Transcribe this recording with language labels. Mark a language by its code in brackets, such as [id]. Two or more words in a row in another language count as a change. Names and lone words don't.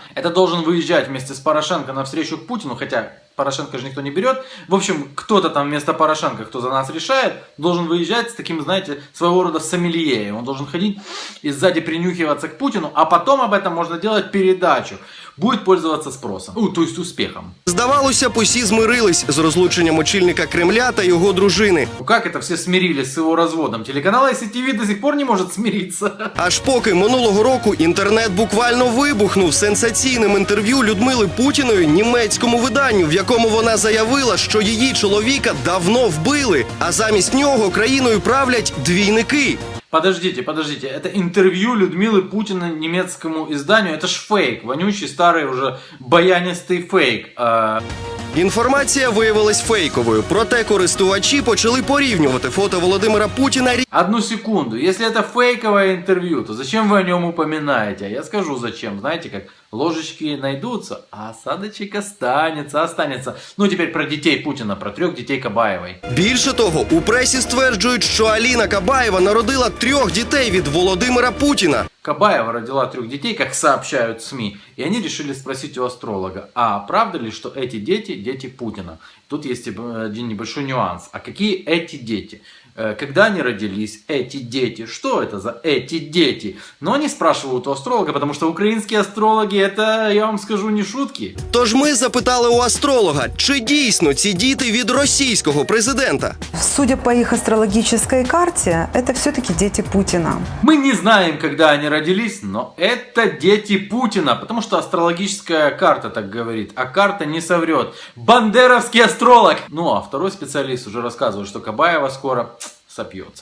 [ru] Это должен выезжать вместе с Порошенко навстречу к Путину, хотя Порошенко же никто не берет. В общем, кто-то там вместо Порошенко, кто за нас решает, должен выезжать с таким, знаете, своего рода сомелье. Он должен ходить и сзади принюхиваться к Путину, а потом об этом можно делать передачу. Будет пользоваться спросом, то есть успехом. [uk] Здавалося б, усі змирились з розлученням очільника Кремля та його дружини. [ru] Ну как это все смирились с его разводом? Телеканал ICTV до сих пор не может смириться. [uk] Аж поки минулого року інтернет буквально вибухнув сенсаційним інтерв'ю Людмили Путіної німецькому виданню, в якому вона заявила, що її чоловіка давно вбили, а замість нього країною правлять двійники. [ru] Подождите, это интервью Людмилы Путина немецкому изданию, это ж фейк, вонючий старый уже баянистый фейк. [uk] Інформація виявилась фейковою, проте користувачі почали порівнювати фото Володимира Путіна. [ru] Одну секунду, если это фейковое интервью, то зачем вы о нем упоминаете? Я скажу зачем, знаете как, ложечки найдутся, а осадочек останется. Ну теперь про детей Путина, про 3 детей Кабаевой. [uk] Більше того, у пресі стверджують, що Аліна Кабаєва народила 3 дітей від Володимира Путіна. [ru] Кабаева родила 3 детей, как сообщают СМИ, и они решили спросить у астролога, а правда ли, что эти дети – дети Путина? Тут есть один небольшой нюанс. А какие эти дети? Когда они родились, эти дети? Что это за эти дети? Но они спрашивают у астролога, потому что украинские астрологи – это, я вам скажу, не шутки. [uk] Тож ми запитали у астролога, чи дійсно ці діти від російського президента? [ru] Судя по их астрологической карте, это все-таки дети Путина. Мы не знаем, когда они родились, но это дети Путина, потому что астрологическая карта так говорит, а карта не соврет. Бандеровский астролог! Ну а второй специалист уже рассказывает, что Кабаева скоро сопьется.